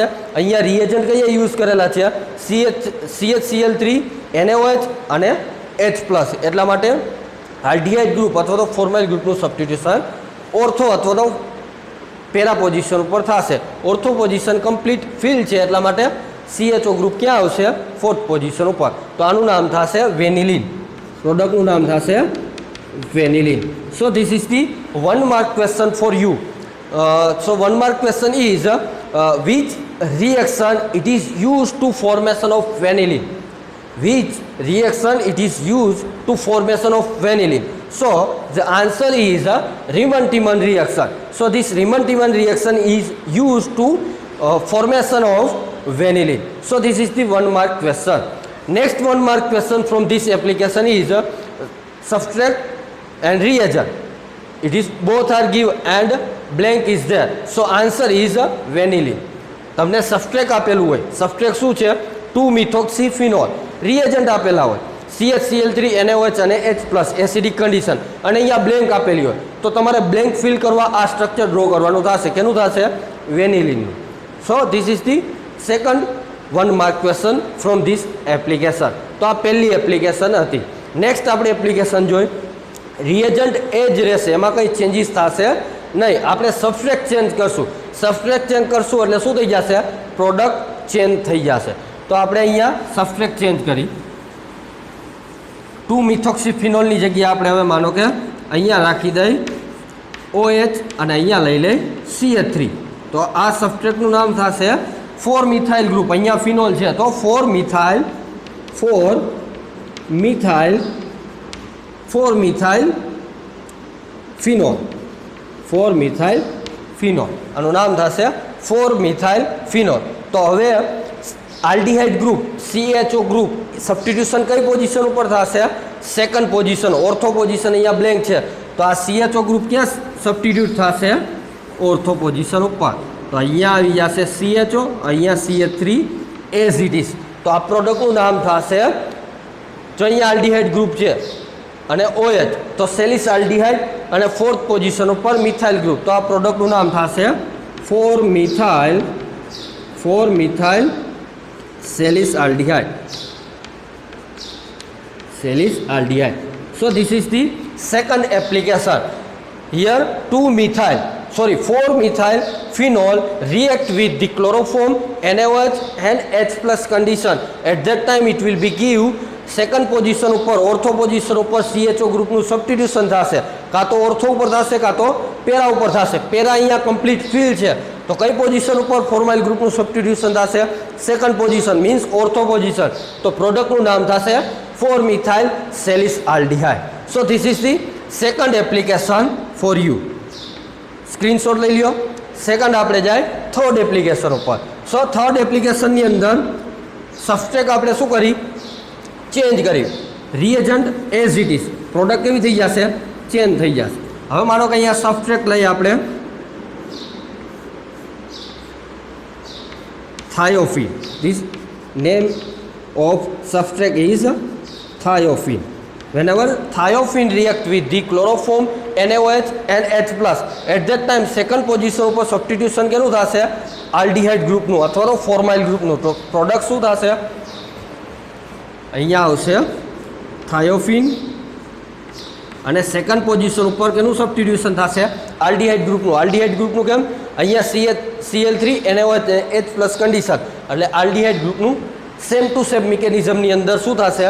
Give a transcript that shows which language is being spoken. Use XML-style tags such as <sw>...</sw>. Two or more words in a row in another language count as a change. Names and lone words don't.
<gu>અહીંયા રિએજન્ટ કયા યુઝ કરેલા છે? CHCl3 NaOH અને H+, એટલા માટે આલ્ડીહાઇડ ગ્રુપ અથવા તો ફોર્માઇલ ગ્રુપનું સબસ્ટિટ્યુશન ઓર્થો અથવા તો પેરા પોઝિશન ઉપર થશે. ઓર્થો પોઝિશન</gu> <en>complete fill</en> <gu>છે એટલા માટે CHO ગ્રુપ ક્યાં આવશે? ફોર્થ પોઝિશન ઉપર. તો આનું નામ થશે વેનિલિન. પ્રોડક્ટનું નામ થશે વેનિલિન.</gu> <en>So this is the 1 mark question for you. So 1 mark question is which reaction it is used to formation of vanillin? Which reaction it is used to formation of vanillin? So the answer is Riemann-Tiemann reaction. So this Riemann-Tiemann reaction is used to formation of vanillin. So this is the 1 mark question. Next 1 mark question from this application is substrate and reagent. It is both are given and blank is there. So answer is vanillin.</en> <gu>તમને સબસ્ટ્રેટ આપેલું હોય, સબસ્ટ્રેટ શું છે? 2-methoxyphenol. રિએજન્ટ આપેલા હોય CHCl3 NaOH અને H+ એસિડિક કન્ડિશન, અને અહીંયા બ્લેન્ક આપેલી હોય તો તમારે બ્લેન્ક ફિલ કરવા આ સ્ટ્રક્ચર ડ્રો કરવાનું થશે. કેનું થશે?</gu> <en>વેનિલિનનું. So this is the second 1 mark question from this application.</en> <gu>તો આ પહેલી એપ્લિકેશન હતી. નેક્સ્ટ આપણે એપ્લિકેશન જોઈ રિએજન્ટ એ જ રહેશે, એમાં કંઈ ચેન્જીસ થશે નહીં. આપણે સબસ્ટ્રેટ ચેન્જ કરશું. સબસ્ટ્રેટ ચેન્જ કરશું એટલે શું થઈ જશે? પ્રોડક્ટ ચેન્જ થઈ જશે. તો આપણે અહીંયા સબસ્ટ્રેટ ચેન્જ કરી 2-methoxyphenolની જગ્યાએ આપણે હવે માનો કે અહીંયા રાખી દઈ OH અને અહીંયા લઈ લઈ CH3. તો આ સબસ્ટ્રેટનું નામ થશે 4-methyl ગ્રુપ. અહીંયા ફિનોલ છે તો</gu> <en>4-methyl phenol. 4-methyl phenol</en> <gu>આનું નામ થશે</gu> <en>4-methyl phenol.</en> <gu>તો હવે આલ્ડીહાઇડ ગ્રુપ CHO ગ્રુપ સબસ્ટિટ્યુશન કઈ પોઝિશન ઉપર થશે? સેકન્ડ પોઝિશન. ઓર્થો પોઝિશન અહીંયા બ્લેન્ક છે તો આ CHO ગ્રુપ ક્યાં સબસ્ટિટ્યુટ થશે? ઓર્થો પોઝિશન ઉપર. તો અહીંયા આવી જશે CHO, અહીંયા CH3</gu> <en>as it is.</en> <gu>તો આ પ્રોડક્ટનું નામ થશે, જો અહીંયા આલ્ડીહાઇડ ગ્રુપ છે અને OH તો સેલિસ આલ્ડીહાઇડ અને ફોર્થ પોઝિશન ઉપર મિથાઇલ ગ્રુપ. તો આ પ્રોડક્ટનું નામ થશે 4-methyl સેલિસ aldehyde.</gu> <en>So this is the second application. Here 4-methyl phenol react with the chloroform, NaOH and H+ condition. At that time it will be give</en> <gu>સેકન્ડ પોઝિશન ઉપર ઓર્થો પોઝિશન ઉપર CHO ગ્રુપનું સબસ્ટિટ્યુશન થશે. કાં તો ઓર્થો ઉપર થશે કાં તો પેરા ઉપર થશે. પેરા અહીંયા</gu> <en>complete fill</en> <gu>છે તો કઈ પોઝિશન ઉપર ફોર્માઇલ ગ્રુપનું સબસ્ટિટ્યુશન થશે? સેકન્ડ પોઝિશન મીન્સ ઓર્થો પોઝિશન. તો પ્રોડક્ટનું નામ થશે 4-methyl સેલિસ aldehyde.</gu> <en>So this is the second application for you.</en> <gu>સ્ક્રીનશોટ લઈ લ્યો. સેકન્ડ આપણે જાય થર્ડ એપ્લિકેશન ઉપર. સો થર્ડ એપ્લિકેશનની અંદર સબસ્ટ્રેટ આપણે શું કરી? ચેન્જ કરી. રિએજન્ટ</gu> <en>as it is.</en> <gu>પ્રોડક્ટ કેવી થઈ જશે? ચેન્જ થઈ જશે. હવે માનો કે અહીંયા સબસ્ટ્રેટ લઈએ આપણે thiophenol.</gu> <en>This name of substrate is thiophenol. Whenever thiophenol react with the chloroform, NaOH and H+, at that time second position</en> <gu>ઉપર સબસ્ટિટ્યુશન કેનું થશે? આલ્ડીહાઇડ ગ્રુપનું અથવા તો ફોર્માઇલ ગ્રુપનું. તો પ્રોડક્ટ શું થશે? અહીંયા આવશે thiophenol અને સેકન્ડ પોઝિશન ઉપર કેનું સબસ્ટિટ્યુશન થશે? આલ્ડિહાઇડ ગ્રુપનું. આલ્ડિહાઇડ ગ્રુપનું કેમ? અહીંયા CH3NaOH પ્લસ કન્ડિશન એટલે આલ્ડિહાઇડ ગ્રુપનું</gu> <en>same to same</en> <gu>મિકેનિઝમની અંદર શું થશે?</gu>